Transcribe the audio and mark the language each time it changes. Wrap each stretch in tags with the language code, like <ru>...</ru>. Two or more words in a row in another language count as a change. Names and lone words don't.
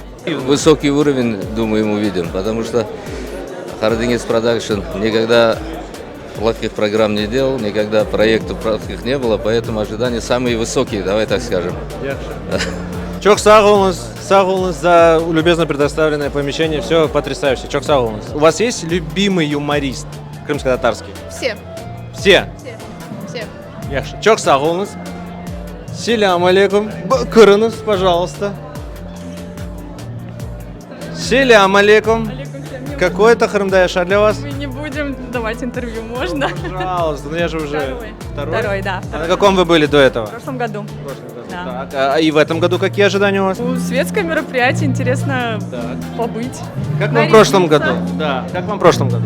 <ru>Высокий уровень, думаю, мы увидим, потому что Хардингис Продакшн никогда плохих программ не делал, никогда проектов плохих не было, поэтому ожидания самые высокие, давай так скажем.</ru> <crh>Чох Сағолыңыз</crh> <ru>за любезно предоставленное помещение. Все потрясающе.</ru> <crh>Чох Сағолыңыз.</crh> <ru>У вас есть любимый юморист крымско-татарский? Все. Все? Все.</ru> <crh>Яхшы. Чох Сағолыңыз. Селям алейкум.</crh> <ru>Кырыныз, пожалуйста.</ru> <crh>Селям алейкум.</crh> <ru>Какой это Харымда Яша для вас? Мы не будем давать интервью, можно? Пожалуйста, ну я же уже... Второй, да. А на каком вы были до этого? В прошлом году. Да. Так, и в этом году какие ожидания у вас? Светское мероприятие, интересно побыть. Как вам в прошлом году? Да. Как вам в прошлом году?</ru>